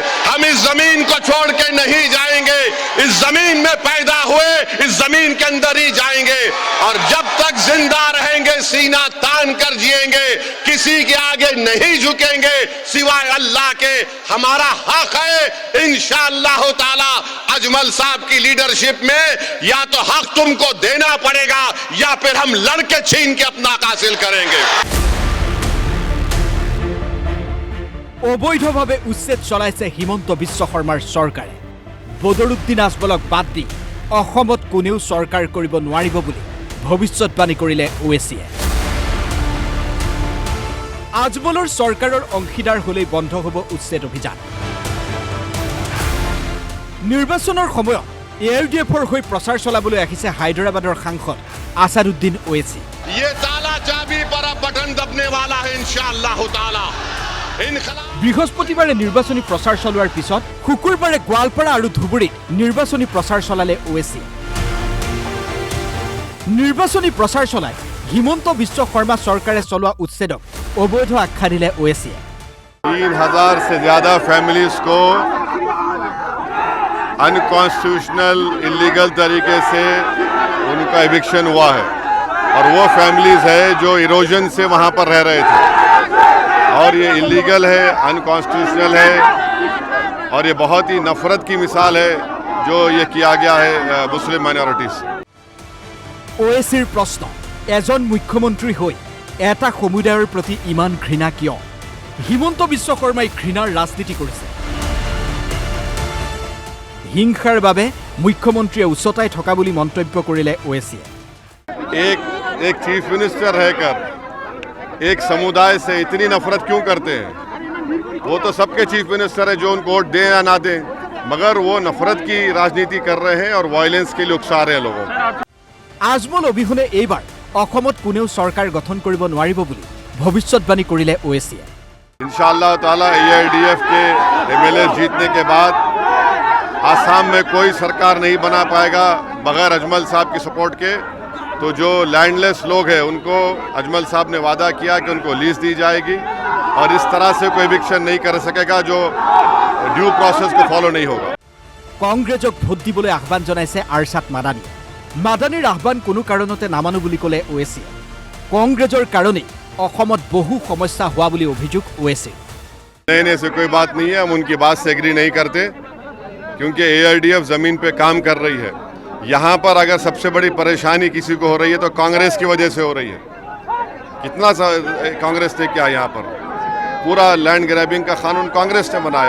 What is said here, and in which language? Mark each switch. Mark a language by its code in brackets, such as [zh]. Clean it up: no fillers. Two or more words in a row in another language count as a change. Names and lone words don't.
[hi] हम इस जमीन को छोड़ के नहीं जाएंगे, इस जमीन में पैदा हुए इस जमीन के अंदर ही जाएंगे और जब तक जिंदा रहेंगे सीना तान कर जिएंगे, किसी के आगे नहीं झुकेंगे सिवाय अल्लाह के। हमारा हक है [ar] إن شاء الله تعالى [hi] अजमल साहब की लीडरशिप में या तो हक तुमको देना पड़ेगा या फिर हम लड़के छीन के अपना हासिल करेंगे। [as] অবৈধভাৱে উচ্ছেদ চলাইছে হিমন্ত বিশ্ব শৰ্মাৰ চৰকাৰে। বদৰুদ্দিন আজমলক বাদ দি অসমত কোনেও চৰকাৰ কৰিব নোৱাৰিব বুলি ভৱিষ্যতবাণী কৰিলে ওৱেইছিয়ে। আজমলৰ চৰকাৰৰ অংশীদাৰ হলেই বন্ধ হ'ব উচ্ছেদ অভিযান। নিৰ্বাচনৰ সময়ত ARDFৰ হৈ প্ৰচাৰ চলাবলৈ আহিছে হায়দৰাবাদৰ সাংসদ আসাদুদ্দিন ওৱেইছি। [hi] ये ताला चाबी पर अब बटन दबने वाला है [ar] إن شاء الله تعالى. [as] বৃহস্পতিবাৰে নিৰ্বাচনী প্ৰচাৰ চলোৱাৰ পিছত শুকুৰবাৰে গোৱালপাৰা আৰু ধুবুৰীত নিৰ্বাচনী প্ৰচাৰ চলালে ওৱেইছি। নিৰ্বাচনী প্ৰচাৰ চলাই হিমন্ত বিশ্ব শৰ্মা চৰকাৰে চলোৱা উচ্ছেদক অবৈধ আখ্যা দিলে ওৱেইছিয়ে। [hi] 3000 से ज्यादा फैमिलीज को [en] unconstitutional illegal [hi] तरीके से उनका एविक्शन हुआ है और वो फैमिलीज है जो इरोजन से वहां पर रह रहे थे और ये इलीगल है, अनकॉन्स्टिट्यूशनल है और ये बहुत ही नफरत की मिसाल है जो ये किया गया है [en] Muslim minorities. [as] ওৱেইছিৰ প্ৰশ্ন, এজন মুখ্যমন্ত্ৰী হৈ এটা সমুদায়ৰ প্ৰতি ইমান ঘৃণা কিয়? হিমন্ত বিশ্ব শৰ্মাই ঘৃণাৰ ৰাজনীতি কৰিছে। হিংসাৰ বাবে মুখ্যমন্ত্ৰীয়ে উচ্চতাই থকা বুলি মন্তব্য কৰিলে ওৱেইছিয়ে। [hi] एक [en] chief minister [hi] रहकर एक समुदाय से इतनी नफरत क्यों करते हैं? वो तो सबके [en] chief minister [hi] है जो उनको वोट दें या ना दें, मगर वो नफरत की राजनीति कर रहे हैं और वायलेंस के लिए उकसा रहे हैं लोगों को। [as] আজমল অবিহনে এইবাৰ অসমত কোনেও চৰকাৰ গঠন কৰিব নোৱাৰিব বুলি ভৱিষ্যতবাণী কৰিলে ওৱেইছিয়ে। [ar] إن شاء الله تعالى [hi] ARDF के MLA जीतने के बाद आसाम में कोई सरकार नहीं बना पाएगा बगैर अजमल साहब की सपोर्ट के। तो जो लैंडलेस लोग हैं उनको अजमल साहब ने वादा किया कि उनको लीज दी जाएगी और इस तरह से कोई एविक्शन नहीं कर सकेगा जो [en] due process [hi] को फॉलो नहीं होगा। [as] কংগ্ৰেছক ভোট দিবলৈ আহ্বান জনাইছে আৰছাদ মাদানী। মাদানীৰ আহ্বান কোনো কাৰণতে নামানো বুলি ক'লে ওৱেইছিয়ে। কংগ্ৰেছৰ কাৰণেই অসমত বহু সমস্যা হোৱা বুলি অভিযোগ ওৱেইছিৰ। [hi] नहीं से कोई बात नहीं है, हम उनकी बात से एग्री नहीं करते क्योंकि ARDF जमीन पे काम कर रही है। यहाँ पर अगर सबसे बड़ी परेशानी किसी को हो रही है तो कांग्रेस की वजह से हो रही है। कितना कांग्रेस ने क्या यहाँ पर पूरा [en] land grabbing [hi] का कानून कांग्रेस ने बनाया।